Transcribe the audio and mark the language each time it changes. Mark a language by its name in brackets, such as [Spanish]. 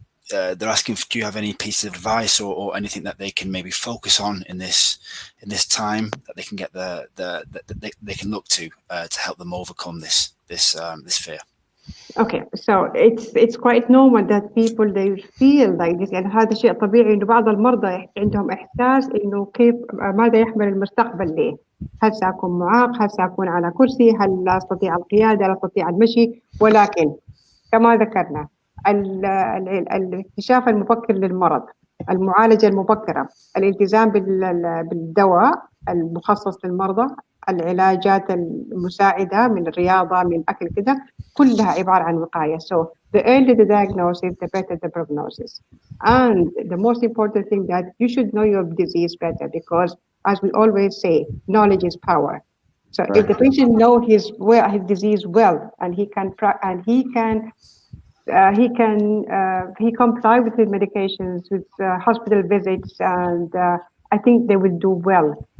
[English] They're asking, do you have any piece of advice or anything that they can maybe focus on in this time that they can get they can look to help them overcome this fear? Okay, so it's quite normal that people they feel like this. [Arabic] يعني هذا شيء طبيعي إنه بعض المرضى عندهم إحساس إنه كيف ماذا يحمل المستقبل لي؟ هل سأكون معاق؟ هل سأكون على كرسي؟ هل لا أستطيع القيادة؟ لا أستطيع المشي؟ ولكن كما ذكرنا الاكتشاف المبكر للمرض، المعالجة المبكرة، الالتزام بالدواء المخصص للمرضى، العلاجات المساعدة من الرياضة من أكل كده، كلها عبارة عن وقاية. [English] So the earlier the diagnosis, the better the prognosis. And the most important thing that you should know your disease better, because as we always say, knowledge is power. So if the patient know his disease well, and he comply with his medications, with hospital visits, and I think they will do well.